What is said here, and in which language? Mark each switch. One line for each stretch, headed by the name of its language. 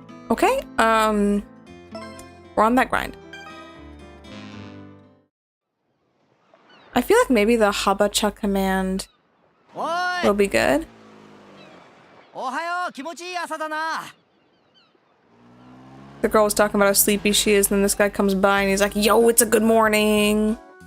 English: Okay, we're on that grind. I feel like maybe the Habacha command will be good.
Japanese: おはよう、気持ちいい朝だな。
English: The girl was talking about how sleepy she is, and then this guy comes by and he's like, yo, it's a good morning.